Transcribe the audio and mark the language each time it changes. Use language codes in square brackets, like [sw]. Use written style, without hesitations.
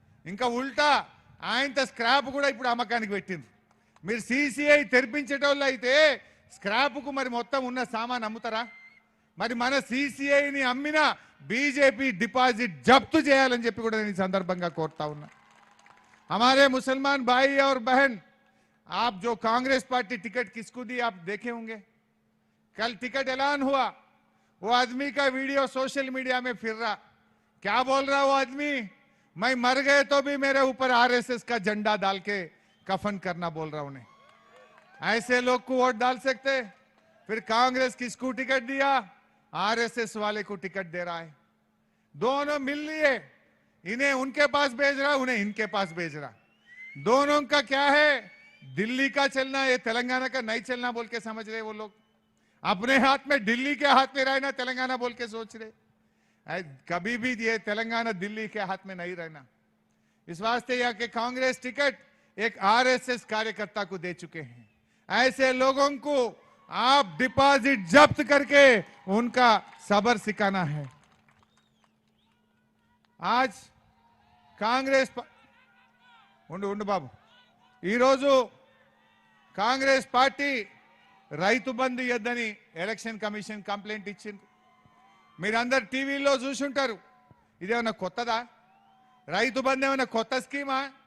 [te] ఇంకా ఉల్టా ఆయనతో స్క్రాప్ కూడా ఇప్పుడు అమ్మకానికి పెట్టిండ్రు. మీరు సిసిఐ తెరిపించేటోళ్ళు అయితే స్క్రాప్కు మరి మొత్తం ఉన్న సామాన్ అమ్ముతారా? మరి మన సిసిఐని అమ్మిన బీజేపీ డిపాజిట్ జప్తు చేయాలని చెప్పి కూడా నేను ఈ సందర్భంగా కోరుతా ఉన్నా. [hi] हमारे मुसलमान भाई और बहन, आप जो कांग्रेस पार्टी टिकट किसको दी आप देखे होंगे. कल टिकट ऐलान हुआ, वो आदमी का वीडियो सोशल मीडिया में फिर रहा. क्या बोल रहा वो आदमी? मैं मर गए तो भी मेरे ऊपर आरएसएस का झंडा डाल के कफन करना बोल रहा उन्हें. ऐसे लोग को वोट डाल सकते? फिर कांग्रेस किसको टिकट दिया? आरएसएस वाले को टिकट दे रहा है. दोनों मिल लिए, इन्हें उनके पास भेज रहा, उन्हें इनके पास भेज रहा. दोनों का क्या है? दिल्ली का चलना, ये तेलंगाना का नहीं चलना बोल के समझ रहे वो लोग. अपने हाथ में, दिल्ली के हाथ में रहना तेलंगाना बोल के सोच रहे. कभी भी ये तेलंगाना दिल्ली के हाथ में नहीं रहना. इस वास्ते यह कि कांग्रेस टिकट एक आरएसएस कार्यकर्ता को दे चुके हैं. ऐसे लोगों को आप डिपॉजिट जब्त करके उनका सबर सिखाना है. आज कांग्रेस [te] ఉండు బాబు, ఈరోజు కాంగ్రెస్ పార్టీ రైతు బంధు ఇవ్వద్దని ఎలక్షన్ కమిషన్ కంప్లైంట్ ఇచ్చింది. మీరందరు టీవీలో చూసుంటారు. ఇదేమన్నా కొత్తదా? రైతు బంధు ఏమన్నా కొత్త స్కీమా?